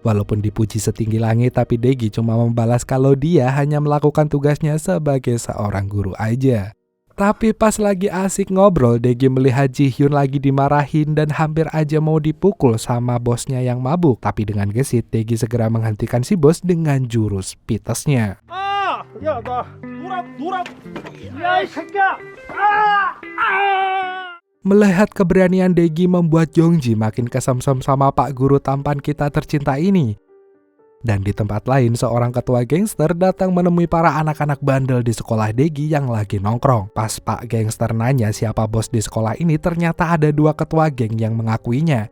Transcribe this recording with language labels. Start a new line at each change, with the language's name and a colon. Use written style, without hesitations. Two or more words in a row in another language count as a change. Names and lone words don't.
Indonesian: Walaupun dipuji setinggi langit, tapi Daegi cuma membalas kalau dia hanya melakukan tugasnya sebagai seorang guru aja. Tapi pas lagi asik ngobrol, Daegi melihat Jihyun lagi dimarahin dan hampir aja mau dipukul sama bosnya yang mabuk. Tapi dengan gesit, Daegi segera menghentikan si bos dengan jurus pitesnya.
Korean: 야, 나 놀아. 야, 이 새끼야.
Indonesian: Melihat keberanian Daegi membuat Yongji makin kesemsem sama Pak Guru tampan kita tercinta ini. Dan di tempat lain, seorang ketua gangster datang menemui para anak-anak bandel di sekolah Daegi yang lagi nongkrong. Pas Pak gangster nanya siapa bos di sekolah ini, ternyata ada dua ketua geng yang mengakuinya.